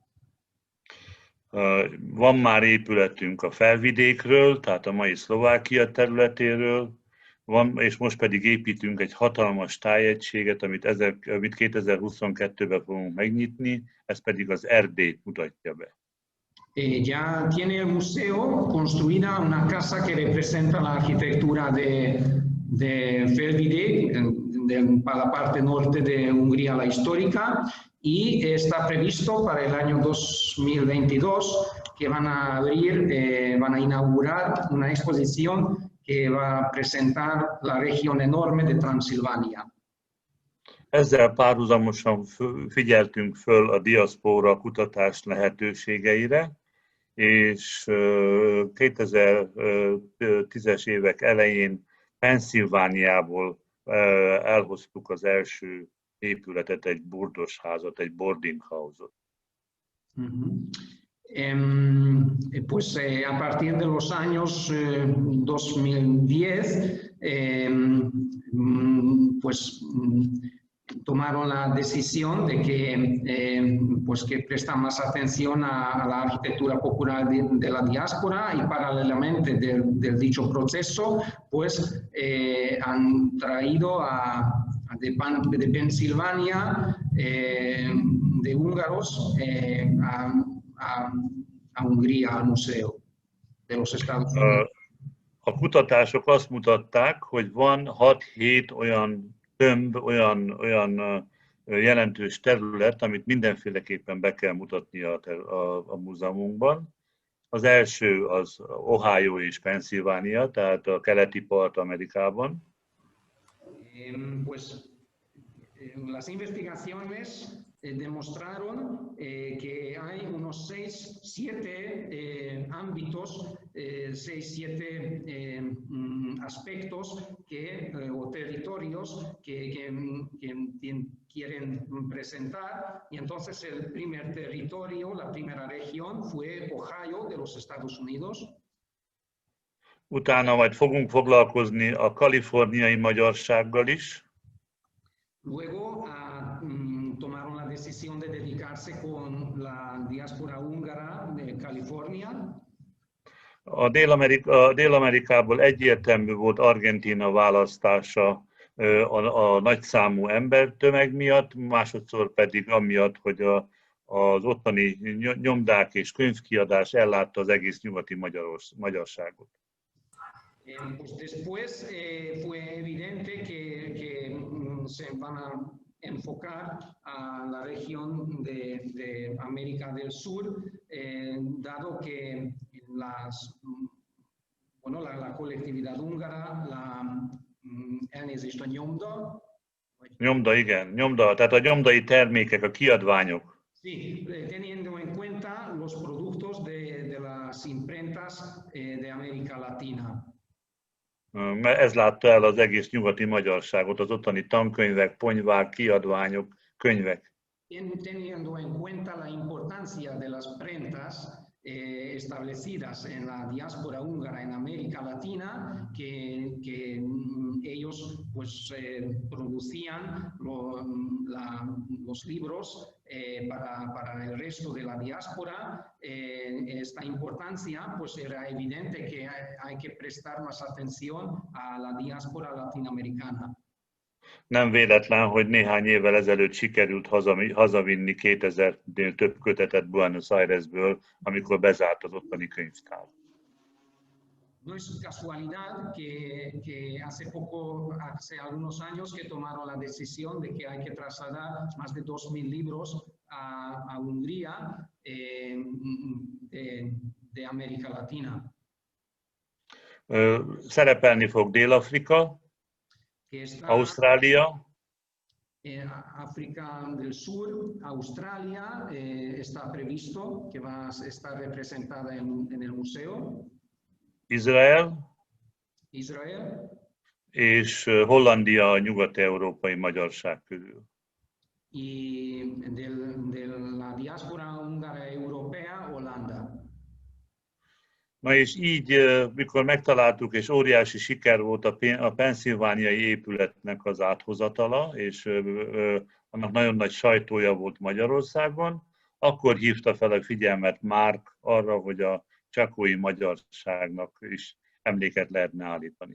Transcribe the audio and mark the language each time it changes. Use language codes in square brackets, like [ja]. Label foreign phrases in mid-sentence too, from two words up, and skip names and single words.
[hu] Van már épületünk a Felvidékről, tehát a mai Szlovákia területéről, és most pedig építünk egy hatalmas tájegységet, amit 2022-ben fogunk megnyitni, ez pedig az Erdélyt mutatja be. [es] Ya tiene el museo construida una casa que representa la arquitectura de Felvidék, para la parte norte de Hungría, la histórica, y está previsto para el año 2022 que van a abrir, van a inaugurar una exposición que va a presentar la región enorme de Transilvania. [hu] Ezzel párhuzamosan figyeltünk föl a diaszpóra kutatás lehetőségeire, és 2010-es évek elején Pennsylvániából elhoztuk az első épületet, egy burdosházat, egy [en] boarding house-ot. [es] Pues a partir de los años 2010, pues tomaron la decisión de que, pues que prestan más atención a la arquitectura popular de la diáspora, y paralelamente del dicho proceso, pues han traído de Pensilvania, de húngaros, a Hungría, al museo de los Estados Unidos. [hu] A kutatások azt mutatták, hogy van 6-7 olyan tömb, olyan jelentős terület, amit mindenféleképpen be kell mutatni a múzeumunkban. Az első az Ohio és Pennsylvania, tehát a keleti part Amerikában. [es] Pues las investigaciones demostraron que hay unos 6-7 ámbitos, 6-7 aspectos o territorios que quieren presentar, y entonces el primer territorio, la primera región fue Ohio de los Estados Unidos. [hu] Utána majd fogunk foglalkozni a kaliforniai magyarsággal is. [es] Luego tomaron la decisión de dedicarse con la diáspora húngara de California. [hu] A Dél-Amerikából egyértelmű volt Argentína választása a nagyszámú embertömeg miatt, másodszor pedig amiatt, hogy az ottani nyomdák és könyvkiadás ellátta az egész nyugati magyarságot. [es] Pues después fue evidente que se van a enfocar a la región de América del Sur, dado que la colectividad húngara, [hu] elnézést a nyomda. Nyomda, igen, nyomda, tehát a nyomdai termékek, a kiadványok. [es] Sí, teniendo en cuenta los productos de las imprentas de América Latina. [hu] Ez látta el az egész nyugati magyarságot, az ottani tankönyvek, ponyvák, kiadványok, könyvek. [es] Teniendo en cuenta la importancia de las prentas establecidas en la diáspora húngara en América Latina, que ellos pues producían los libros para el resto de la diáspora. Esta importancia pues era evidente que hay que prestar más atención a la diáspora latinoamericana. [hu] Nem véletlen, hogy néhány évvel ezelőtt sikerült hazavinni 2000-nél több kötetet Buenos Airesből, amikor bezárt az ottani könyvtár. [es] No es casualidad que hace algunos años que tomaron la decisión de que hay que trasladar más de 2000 libros a Hungría de América Latina. [hu] Szerepelni fog Dél-Afrika, Australia, [es] África del Sur, Australia, está previsto que va a estar representada en el museo. [hu] Izrael, és Hollandia a nyugat-európai magyarság közül. [es] Y de la diáspora húngara europea, Holanda. [hu] Na és így, mikor megtaláltuk, és óriási siker volt a pennsylvániai épületnek az áthozatala, és annak nagyon nagy sajtója volt Magyarországon, akkor hívta fel a figyelmet Mark arra, hogy a csakói magyarságnak is emléket lehetne állítani.